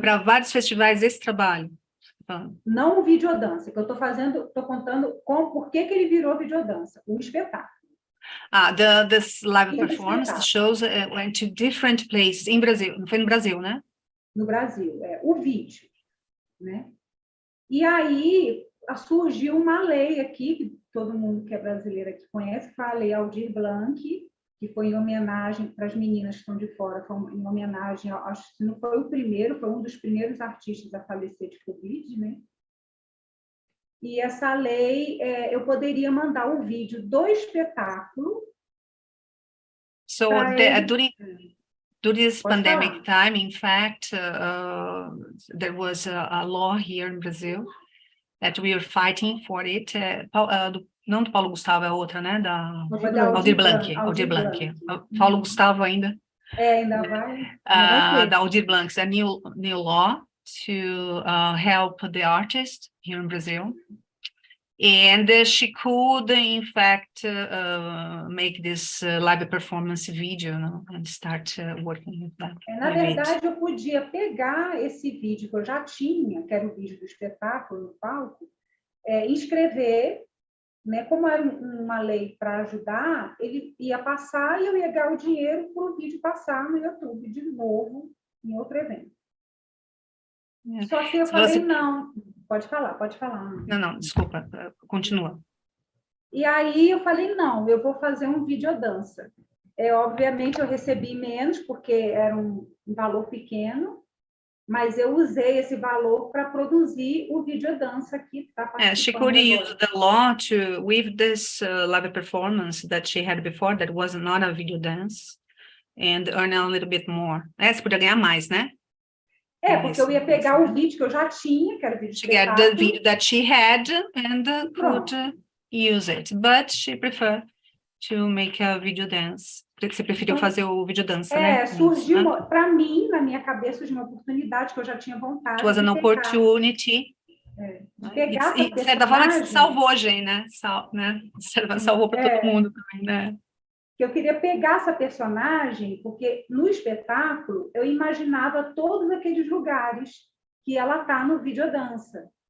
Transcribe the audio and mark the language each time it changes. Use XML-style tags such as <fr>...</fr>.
<pt>Foi para vários festivais esse trabalho? Não o videodança, que eu estou contando por que ele virou videodança, o espetáculo.</pt> <en>This live performance, the shows went to different places.</en> <pt>Em Brasil, não foi no Brasil, né? No Brasil, o vídeo, né? E aí surgiu uma lei aqui, que todo mundo que é brasileiro aqui conhece, que foi a Lei Aldir Blanc, que foi em homenagem para as meninas que estão de fora, foi em homenagem, acho que não foi o primeiro, foi um dos primeiros artistas a falecer de Covid, né? E essa lei, eu poderia mandar o vídeo do espetáculo.</pt> <en>So, during this pandemic time, in fact, there was a law here in Brazil that we are fighting for it.</en> <pt>Não do Paulo Gustavo, é outra, né? Da Aldir Blanc. Paulo Gustavo ainda. Ainda vai.</pt> <en>Da Aldir Blanc, a new law to help the artist here in Brazil. And she could, in fact, make this live performance video, and start working with that.</en> <pt>Na verdade, eu podia pegar esse vídeo que eu já tinha, que era o vídeo do espetáculo no palco, inscrever né? Como era uma lei para ajudar, ele ia passar e eu ia ganhar o dinheiro para o vídeo passar no YouTube de novo, em outro evento. Só que eu falei, não, pode falar. Não, desculpa, continua. E aí eu falei, não, eu vou fazer um videodança. Obviamente eu recebi menos, porque era um valor pequeno, mas eu usei esse valor para produzir o videodança que está participando.</pt> <en>She could use the law to, with this live performance that she had before, that was not a video dance, and earn a little bit more.</en> <pt>Você podia ganhar mais, né? Porque eu ia pegar o vídeo que eu já tinha, que era o vídeo de espetáculo.</pt> <en>She got the video that she had and could use it, but she preferred to make a video dance.</en> <pt>Você preferiu fazer o vídeo dança, né? Surgiu, para mim, na minha cabeça, de uma oportunidade que eu já tinha vontade.</pt> <en>It was an opportunity.</en> <pt>De pegar essa de certa forma, que salvou a gente, né? Salvou para todo mundo também, né? Eu queria pegar essa personagem, porque no espetáculo eu imaginava todos aqueles lugares que ela está no videodança.</pt>